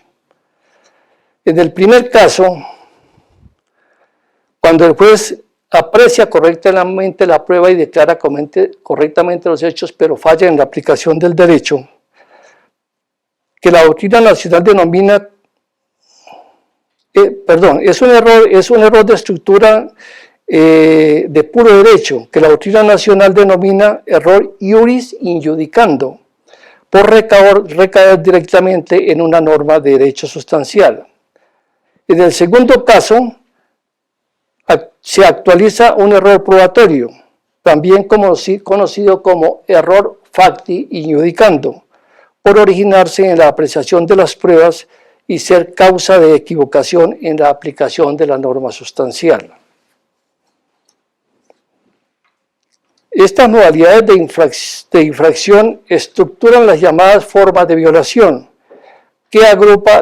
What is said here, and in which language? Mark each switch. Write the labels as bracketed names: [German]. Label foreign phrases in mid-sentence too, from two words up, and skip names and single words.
[Spanish] En el primer caso, cuando el juez aprecia correctamente la prueba y declara correctamente los hechos, pero falla en la aplicación del derecho, que la doctrina nacional denomina, es un error de estructura de puro derecho, que la doctrina nacional denomina [Latin] error iuris injudicando, [Spanish] por recaer directamente en una norma de derecho sustancial. En el segundo caso, se actualiza un error probatorio, también conocido como [Latin] error facti injudicando, [Spanish] por originarse en la apreciación de las pruebas y ser causa de equivocación en la aplicación de la norma sustancial. Estas modalidades de infracción estructuran las llamadas formas de violación, que agrupa